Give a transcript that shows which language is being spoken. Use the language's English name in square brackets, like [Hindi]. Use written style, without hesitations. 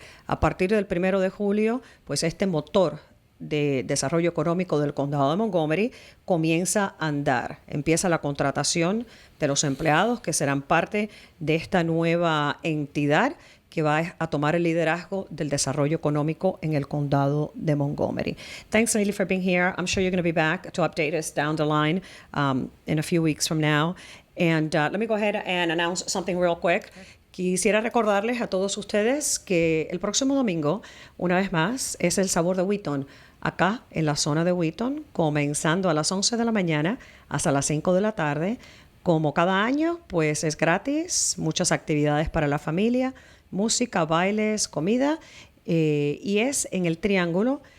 [Spanish] A partir del 1 de julio, pues este motor de desarrollo económico del condado de Montgomery comienza a andar. Empieza la contratación de los empleados que serán parte de esta nueva entidad que va a tomar el liderazgo del desarrollo económico en el condado de Montgomery. [English] Thanks, Lily, for being here. I'm sure you're going to be back to update us down the line in a few weeks from now. And let me go ahead and announce something real quick. [Spanish] Quisiera recordarles a todos ustedes que el próximo domingo, una vez más, es el Sabor de Wheaton, acá en la zona de Wheaton, comenzando a las 11 de la mañana hasta las 5 de la tarde. Como cada año, pues es gratis, muchas actividades para la familia, música, bailes, comida, y es en el Triángulo,